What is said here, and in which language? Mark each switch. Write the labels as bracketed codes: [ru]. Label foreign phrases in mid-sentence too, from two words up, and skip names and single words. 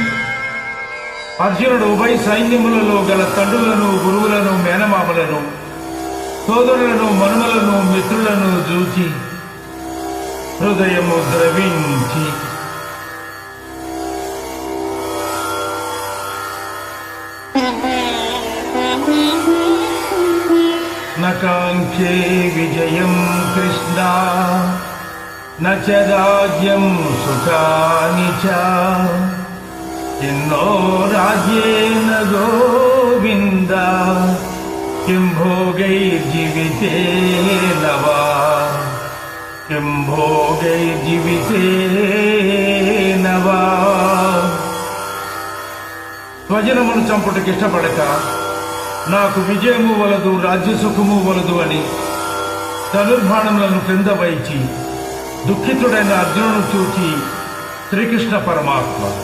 [te] అర్జునుడు ఉభయ సైన్యములలో గల తండ్రులను, గురువులను, మేనమామలను, సోదరులను, మనుమలను, మిత్రులను చూచి హృదయము ద్రవించి [sa] నకాంక్షే విజయం కృష్ణ न च राज्यं सुखानि च किन्नो राज्येन गोविन्द किं भोगैर्जीवितेन वा किं भोगैर्जीवितेन वा। [te] స్వజనమును చంపుటకు ఇష్టపడక నాకు విజయము వలదు, రాజ్యసుఖము వలదు అని ధనుర్బాణములను క్రింద వైచి దుఃఖితుడైన అర్జునును చూచి శ్రీకృష్ణ పరమాత్మ